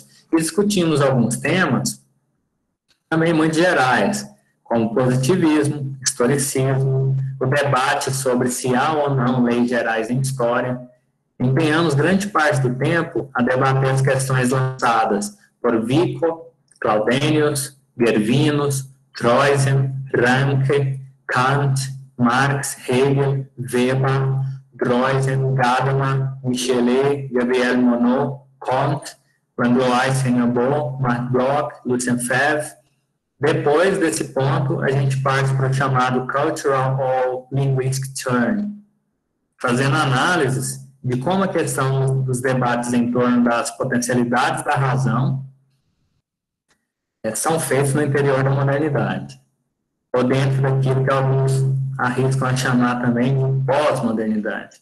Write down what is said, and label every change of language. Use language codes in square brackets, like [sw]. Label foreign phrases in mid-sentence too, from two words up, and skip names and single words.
[pt] E discutimos alguns temas também muito gerais, como positivismo, historicismo, o debate sobre se há ou não leis gerais em história. Empenhamos grande parte do tempo a debater as questões lançadas por Vico, Claudenius, Gervinus, Troisen, Ranke, Kant, Marx, Hegel, Weber, Droysen, Gadamer, Michelet, Gabriel Monod, Comte, Langlois, Seignobon, Mark Bloch, Lucien Febvre. Depois desse ponto, a gente parte para o chamado [en] Cultural or Linguistic Turn, [pt] fazendo análises de como a questão dos debates em torno das potencialidades da razão são feitos no interior da modernidade, ou dentro daquilo que alguns arriscam a chamar também de pós-modernidade.